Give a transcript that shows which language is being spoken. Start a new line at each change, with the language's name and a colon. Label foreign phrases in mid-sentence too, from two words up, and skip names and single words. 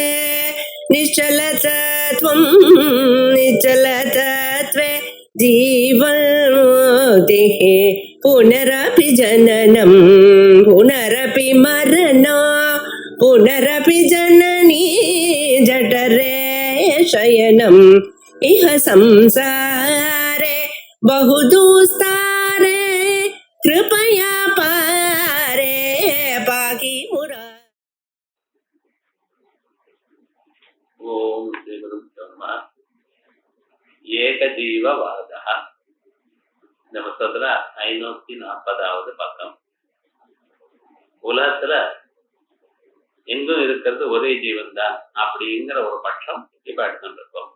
Sanskrit: निश्चलतत्वं निश्चलतत्वे जीवन्मुक्तिः पुनरपि जननं पुनरपि मरणं पुनरपि जननी जठरे शयनम् इह संसारे बहुदुस्तारे कृपया पारे पाहि मुरा. ॐ श्री गुरु ब्रह्मा एकजीववादा.
Tamil: இந்த புத்தகத்துல 540வது பக்கம். உலகத்துல எங்கும் இருக்கிறது ஒரே ஜீவன் தான் அப்படிங்கிற ஒரு பட்சம் இப்ப எடுத்துட்டு இருக்கோம்.